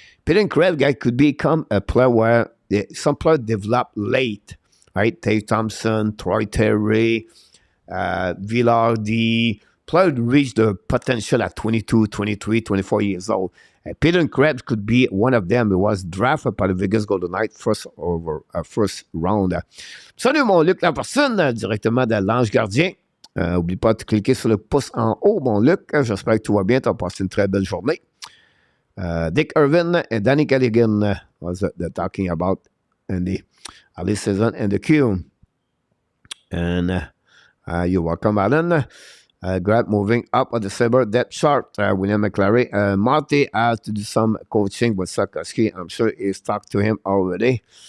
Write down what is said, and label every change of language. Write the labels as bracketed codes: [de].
[en] Peter Krebs, guy, could become a player where some players develop late, right? Tage Thompson, Troy Terry, Villardi. Players reach the potential at 22, 23, 24 years old. Peter Krebs could be one of them. He was drafted [fr] par le [en] Vegas Golden Knights first round. [fr] Salut mon Luc la personne, directement de l'Ange Gardien. N'oublie pas de cliquer sur le pouce en haut, mon Luc. J'espère que tout va bien. Tu as passé une très belle journée. [en] Dick Irvin and Danny Galligan was talking about in the early season and the queue. And you're welcome, Alan. Grant moving up on the Sabre depth chart. William McClary. Marty has to do some coaching with Sarkowski. I'm sure he's talked to him already.